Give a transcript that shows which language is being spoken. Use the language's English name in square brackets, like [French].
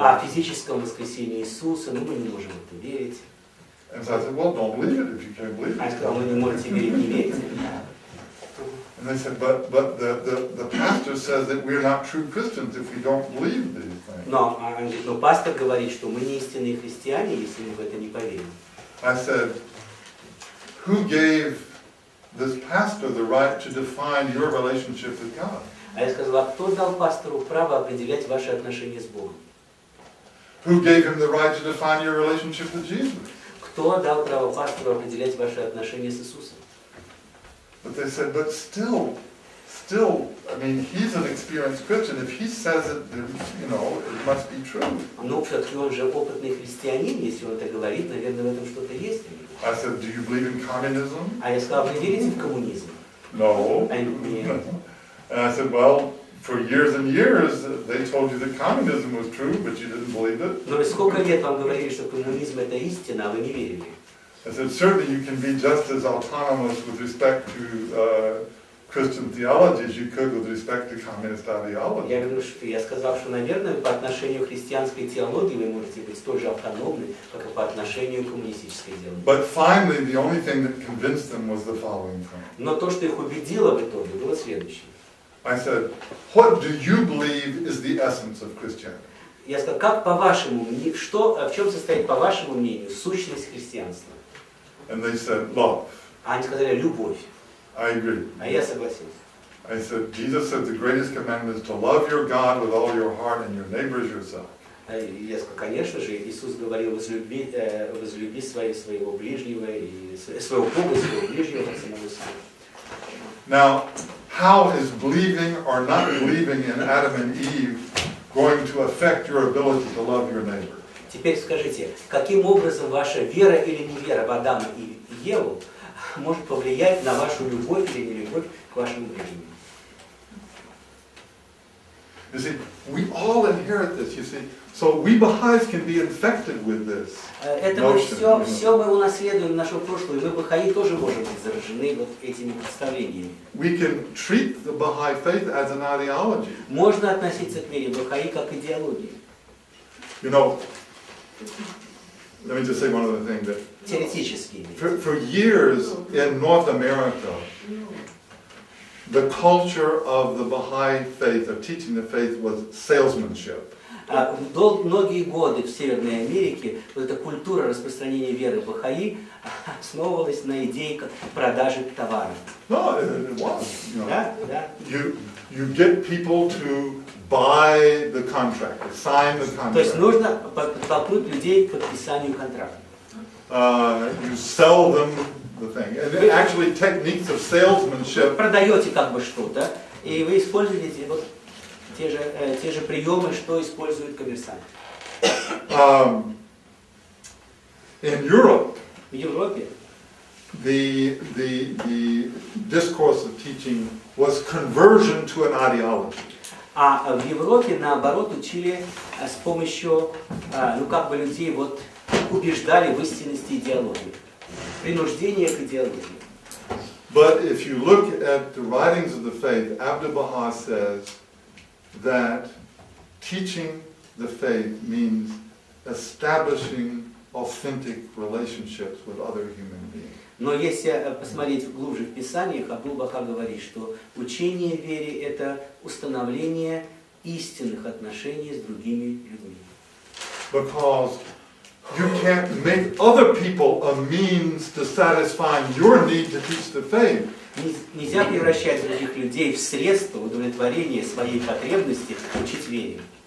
[Russian] О физическом воскресении Иисуса, ну мы не можем в это верить. [English] And so I said, well, don't believe it if you can't believe it. [Russian] А я сказал, вы не можете верить, не верите. [English] And they said, but the pastor says that we're not true Christians if we don't believe these things. [Russian] Но пастор говорит, что мы не истинные христиане, если мы в это не поверим. [English] I said, who gave this pastor the right to define your relationship with God? [Russian] А я сказал, а кто дал пастору право определять ваши отношения с Богом? [English] Who gave him the right to define your relationship with Jesus? [Russian] Кто дал право пастору определять ваши отношения с Иисусом? [English] But they said, but still, I mean, he's an experienced Christian. If he says it, then, it must be true. [Russian] Ну, все-таки он же опытный христианин, если он это говорит, наверное, в этом что-то есть. [English] I said, do you believe in communism? [Russian] А я сказал, вы верите в коммунизм? [English] No. [Russian] Нет. [English] And I said, well, for years and years, they told you that communism was true, but you didn't believe it. [Russian] Но сколько лет вам говорили, что коммунизм это истина, а вы не верили? [English] I said, certainly you can be just as autonomous with respect to Christian theology as you could with respect to communist ideology. [Russian] Я сказал, что, наверное, по отношению к христианской теологии вы можете быть столь же автономны, как и по отношению к коммунистической теологии. [English] But finally, the only thing that convinced them was the following thing. [Russian] Но то, что их убедило в итоге, было следующее. [English] I said, what do you believe is the essence of Christianity? [Russian] Я сказал, как по вашему мнению, в чем состоит, по вашему мнению, сущность христианства? [English] And they said, love. [Russian] А они сказали, любовь. [English] I agree. [Russian] А я согласился. [English] I said, Jesus said the greatest commandment is to love your God with all your heart and your neighbor as yourself. [Russian] Я сказал, конечно же, Иисус говорил, возлюби своего ближнего, и своего Бога, и своего ближнего, как самого себя. [English] Now, how is believing or not believing in Adam and Eve going to affect your ability to love your neighbor? [Russian] Теперь скажите, каким образом ваша вера или невера в Адама и Еву может повлиять на вашу любовь или нелюбовь к вашему ближнему? [English] You see, we all inherit this, you see. So we Baha'is can be infected with this. [Russian] Это мы все мы унаследуем нашего прошлого, и мы Бахаи тоже можем быть заражены вот этими представлениями. [English] We can treat the Baha'i faith as an ideology. [Russian] Можно относиться к вере Бахаи как к идеологии. [English] Let me just say one other thing that [Russian] Теоретически. [English] for years in North America, the culture of the Baha'i faith, of teaching the faith, was salesmanship. [Russian] Многие годы в Северной Америке вот эта культура распространения веры Бахаи основывалась на идее продажи товара. [English] No, it was. [Russian] Да, да. [English] You get people to buy the contract, to sign the contract. [Russian] То есть нужно подтолкнуть людей к подписанию контракта. [English] You sell them the thing. And actually techniques of salesmanship. [Russian] Вы продаете как бы что-то, и вы используете вот те же приемы, что используют коммерсанты. [English] In Europe, [Russian] В Европе [English] the discourse of teaching was conversion to an ideology. [Russian] А в Европе, наоборот, учили с помощью, людей вот убеждали в истинности идеологии. Принуждение к идеологии. [English] But if you look at the writings of the faith, Abdu'l-Baha says that teaching the faith means establishing authentic relationships with other human beings. [Russian] Но если посмотреть глубже в Писаниях, Абдул-Баха говорит, что учение вере – это установление истинных отношений с другими людьми. [English] Because you can't make other people a means to satisfy your need to teach the faith. [Russian] Нельзя превращать других людей в средство удовлетворения своей потребности учить вере.